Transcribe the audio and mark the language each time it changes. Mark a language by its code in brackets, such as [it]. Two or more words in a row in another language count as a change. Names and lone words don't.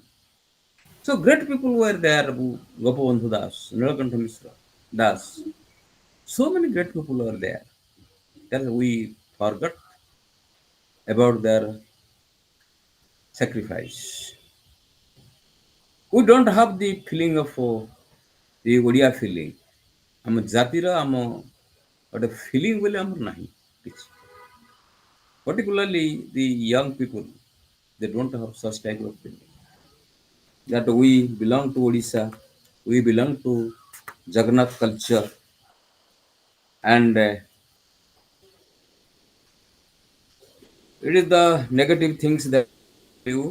[en] So great people were there, Gopabandhu Das, Nilakantha Mishra Das. So many great people were there that we forgot about their sacrifice. We don't have the feeling of the Odia feeling. [or] ଆମ ଜାତିର ଆମ ଗୋଟେ feeling ବୋଲି ଆମର ନାହିଁ କିଛି. [en] Particularly the young people, they don't have such type of feeling. That we belong to Odisha, we belong to Jagannath culture, and it is the negative things that you.